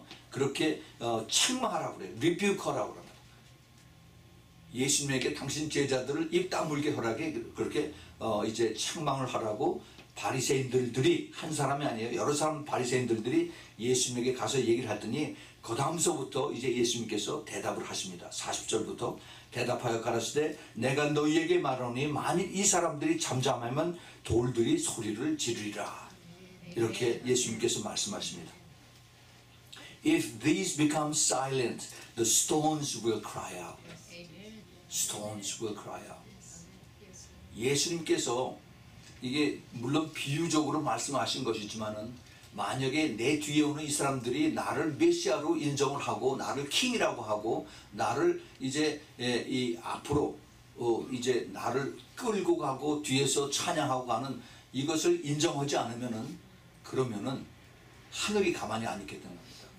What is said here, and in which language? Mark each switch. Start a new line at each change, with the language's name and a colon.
Korean: 그렇게 책망하라고 그래요. 리뷰커라고 합니다. 예수님에게 당신 제자들을 입 다물게 하라게 그렇게 이제 책망을 하라고 바리새인들이, 한 사람이 아니에요, 여러 사람 바리새인들이 예수님에게 가서 얘기를 하더니 그 다음서부터 이제 예수님께서 대답을 하십니다. 40절부터 대답하여 가라사대 내가 너희에게 말하노니 만일 이 사람들이 잠잠하면 돌들이 소리를 지르리라. 이렇게 예수님께서 말씀하십니다.
English: If these become silent, the stones will cry out. Stones will cry out.
Korean: 예수님께서 이게 물론 비유적으로 말씀하신 것이지만은 만약에 내 뒤에 오는 이 사람들이 나를 메시아로 인정을 하고 나를 킹이라고 하고 나를 이제 이 앞으로 이제 나를 끌고 가고 뒤에서 찬양하고 가는 이것을 인정하지 않으면은, 그러면은 하늘이 가만히 안 있게 되는 겁니다.